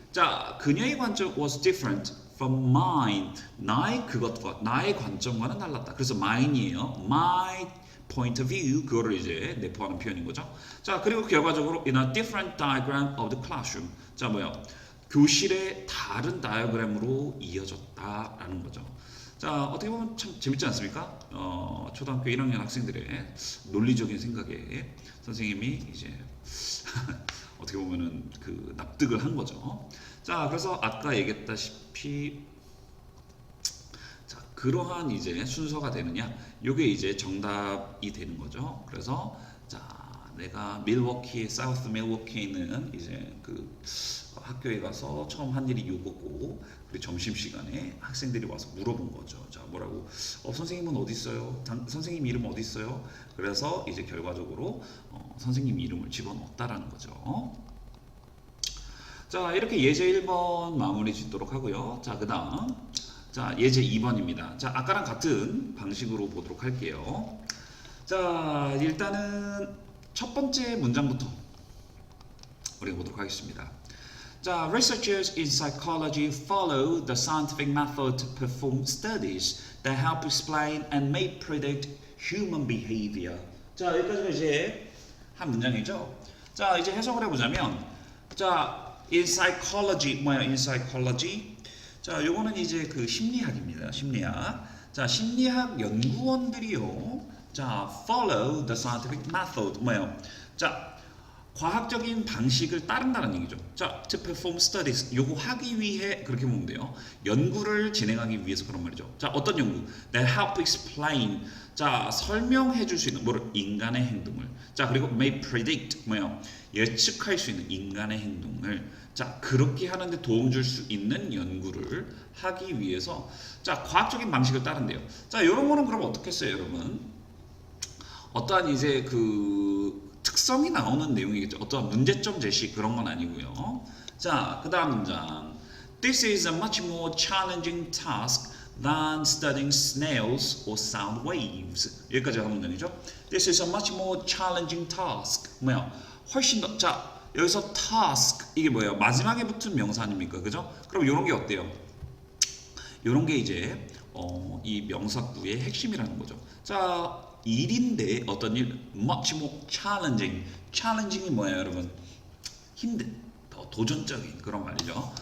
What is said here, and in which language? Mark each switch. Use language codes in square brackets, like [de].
[ko] 자, 그녀의 관점 [en] was different from mine. [ko] 나의 관점과는 달랐다. 그래서 mine이에요. [en] My point of view [ko] 그거를 이제 내포하는 표현인 거죠. 자, 그리고 결과적으로 [en] in a different diagram of the classroom. [ko] 자, 뭐야? 교실의 다른 다이어그램으로 이어졌다라는 거죠. 자, 어떻게 보면 참 재밌지 않습니까? 초등학교 1학년 학생들의 논리적인 생각에 선생님이 이제 어떻게 보면은 그 납득을 한 거죠. 자, 그래서 아까 얘기했다시피 자, 그러한 이제 순서가 되느냐? 요게 이제 정답이 되는 거죠. 그래서 자, 내가 사우스 밀워키에 있는 이제 그 학교에 가서 처음 한 일이 요거고, 그리고 점심시간에 학생들이 와서 물어본 거죠. 자, 뭐라고? 선생님은 어디 있어요? 선생님 이름 어디 있어요? 그래서 이제 결과적으로 선생님 이름을 집어넣었다라는 거죠. 자, 이렇게 예제 1번 마무리 짓도록 하고요. 자, 그 다음 자, 예제 2번입니다. 자, 아까랑 같은 방식으로 보도록 할게요. 자, 일단은 첫 번째 문장부터 우리가 보도록 하겠습니다. [en] 자, researchers in psychology follow the scientific method to perform studies that help explain and may predict human behavior. [ko] 자, 여기까지가 이제 한 문장이죠. 자, 이제 해석을 해보자면, 자, in psychology 뭐야? [en] in psychology. [ko] 자, 요거는 이제 그 심리학입니다. 심리학. 자, 심리학 연구원들이요. [en] 자, follow the scientific method 뭐예요? [ko] 자, 과학적인 방식을 따른다는 얘기죠. 자, [en] to perform studies [ko] 요거 하기 위해 그렇게 보면 돼요. 연구를 진행하기 위해서 그런 말이죠. 자, 어떤 연구? [en] That help explain. [ko] 자, 설명해 줄 수 있는 뭐를? 인간의 행동을. 자, 그리고 [en] may predict [ko] 뭐예요? 예측할 수 있는 인간의 행동을. 자, 그렇게 하는데 도움 줄 수 있는 연구를 하기 위해서 자, 과학적인 방식을 따른대요. 자, 이런 거는 그럼 어떻게 써요, 여러분? 어떠한 이제 그 특성이 나오는 내용이겠죠. 어떠한 문제점 제시 그런 건 아니고요. 자, 그 다음 문장. [en] This is a much more challenging task than studying snails or sound waves. [ko] 여기까지 한 문장이죠. [en] This is a much more challenging task. [ko] 뭐야? 훨씬 더. 자, 여기서 task 이게 뭐예요? 마지막에 붙은 명사 아닙니까? 그죠? 그럼 이런 게 어때요? 이런 게 이제 이 명사구의 핵심이라는 거죠. 자, 일인데 어떤 일? [en] much more challenging. [ko] challenging이 뭐예요, 여러분? 힘든, 더 도전적인 그런 말이죠.